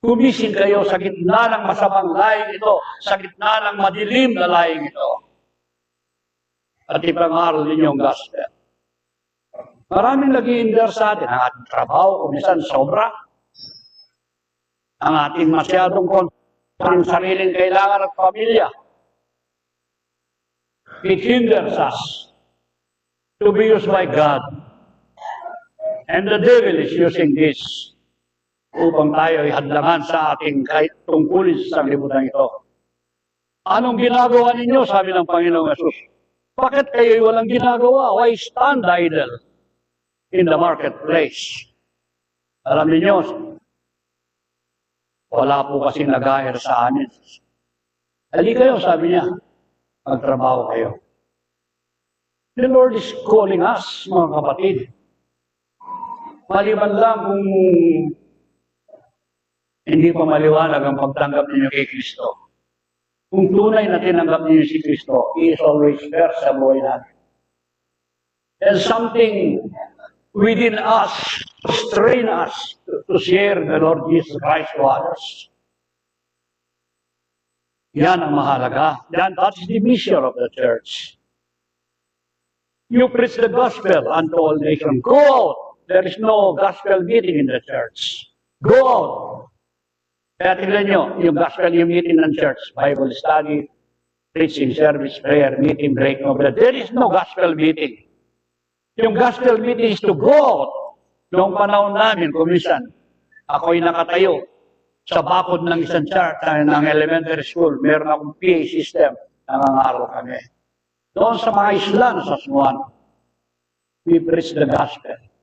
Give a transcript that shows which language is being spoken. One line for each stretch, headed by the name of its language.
Filipino: Kumising kayo sa gitna ng masamang laing ito, sa gitna ng madilim na laing ito. At ipangaral ninyo ang gospel. Maraming nag-i-hinder sa atin. Ang ating trabaho, kumisan sobra. Ang ating masyadong ang sariling kailangan at pamilya.
English: It hinders us to be used by God. And the devil is using this
Filipino: upang tayo ay hadlangan sa ating tungkulin sa sanglibutan ito. Anong ginagawa ninyo? Sabi ng Panginoong Yesus. Bakit kayo walang ginagawa?
English: Why stand idle in the marketplace?
Filipino: Alam niyo, wala po kasi nag-hire sa amin. Hali kayo, sabi niya, magtrabaho kayo.
English: The Lord is calling us,
Filipino: mga kapatid. Maliban lang kung hindi pa maliwanag ang pagtanggap ninyo kay Kristo. Kung tunay na tinanggap ninyo si Kristo,
English: He is always first
Filipino: sa buhay natin.
English: And something within us to strain us to share the Lord Jesus Christ to others.
Filipino: Yan ang mahalaga.
English: That is the mission of the church. You preach the gospel unto all nations. Go out. There is no gospel meeting in the church. Go out.
Filipino: Kaya tignan nyo, yung gospel yung meeting ng church, Bible study, preaching, service, prayer, meeting, break, no bread.
English: There is no gospel meeting. Yung gospel meeting is to go out.
Filipino: Noong panahon namin, kumisan, ako'y nakatayo sa bakod ng isang church, ng elementary school, meron akong PA system, nangangaral kami. Doon sa mga isla na sa Sumuan,
English: we preach the gospel.